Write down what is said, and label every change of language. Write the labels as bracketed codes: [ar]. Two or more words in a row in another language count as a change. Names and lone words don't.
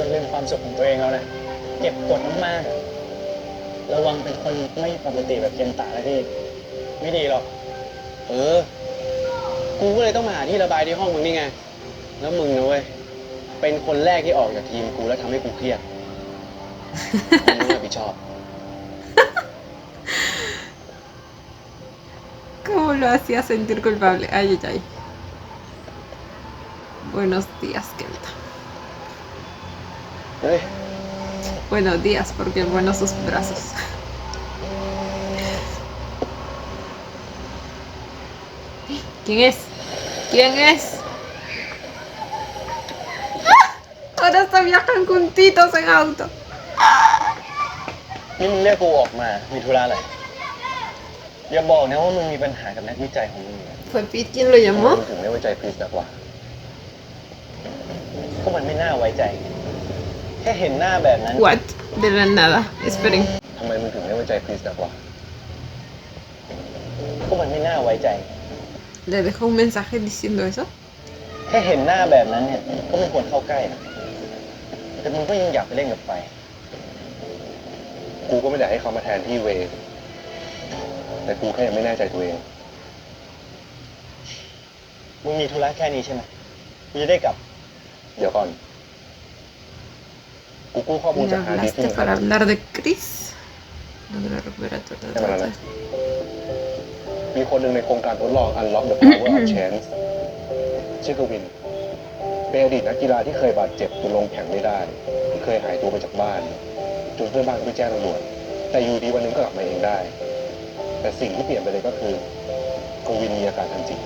[th] จนลืมความสุขของตัวเองแล้วนะเก็บกดมากๆอะระวังเป็นคนไม่ปกติแบบเคนตะนะพี่ไม่ดีหรอก เออ กูก็เลยต้องมาหาที่ระบายที่ห้องมึงนี่ไง แล้วมึงนะเว้ย เป็นคนแรกที่ออกจากทีมกูแล้วทำให้กูเครียดมึงต้องรับผิดชอบ [es] ¿Cómo lo hacía sentir culpable? Ay, ay, ay. Buenos días, Kenta. [th] เฮ้ย [es] Buenos días, porque buenos sus brazos. ¿Quién es? ¿Quién es? ¡Ah! Ahora se viajan juntitos en auto. [th] นี่มึงเรียกกูออกมา มีธุระอะไร อย่าบอกนะว่ามึงมีปัญหากับนักวิจัยของมึงเนี่ย [es] ¿Fue Pete quien lo [th] มึ [es] llamó? [th] งถึงไม่ไว้ใจคริสนักวะ ก็มันไม่น่าไว้ใจ แค่เห็นหน้าแบบนั้น [en] What? [es] De la nada. Esperen. [th] ทำไมมึงถึงไม่ไว้ใจคริสนักวะ ก็มันไม่น่าไว้ใจ [es] ¿Le dejó un mensaje diciendo eso? [th] แค่เห็นหน้าแบบนั้นเนี่ย ก็ไม่ควรเข้าใกล้นะแต่มึงก็ยังอยากไปเล่นกับไฟ กูก็ไม่ได้ให้เขามาแทนที่เวย์แต่กูแค่ยังไม่แน่ใจตัวเอง มึงมีธุระแค่นี้ใช่ไหมกูจะได้กลับ เดี๋ยวก่อน กูกู้ข้อมูล [es] ¿Le [th] จากฮาร์ดดิสก์ [es] hablaste [th] ที่มึง [es] para [th] ทำ [es] hablar de Chris? No de la recuperatoria. [th] ใช่ไหมล่ะมีคนหนึ่งในโครงการทดลอง Unlock the Power of Chance ชื่อกวิน เป็นอดีตนักกีฬาที่เคยบาดเจ็บจนลงแข่งไม่ได้ ที่เคยหายตัวไปจากบ้าน จนเพื่อนบ้านไปแจ้งตำรวจ แต่อยู่ดีวันหนึงก็กลับมาเองได้ แต่สิ่งที่เปลี่ยนไปเลยก็คือกวินมีอาการทางจิต